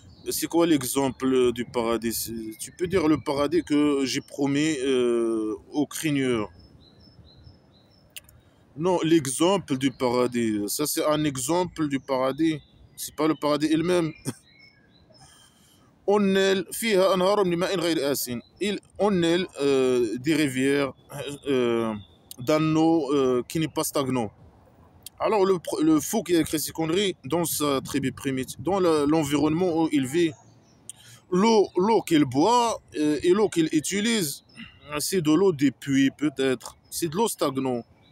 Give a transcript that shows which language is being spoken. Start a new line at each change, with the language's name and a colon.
French: C'est quoi l'exemple du paradis? Tu peux dire le paradis que j'ai promis aux craigneurs. Non, l'exemple du paradis. Ça, c'est un exemple du paradis. C'est pas le paradis il-même. On est
Arabic: فيها أنهار من ماء غير آسن.
French: On est des rivières d'un eau qui n'est pas stagnant. Alors le fou qui a écrit ces conneries dans sa tribu primitive, dans l'environnement où il vit, l'eau qu'il boit et l'eau qu'il utilise, c'est de l'eau des puits peut-être. C'est de l'eau stagnante.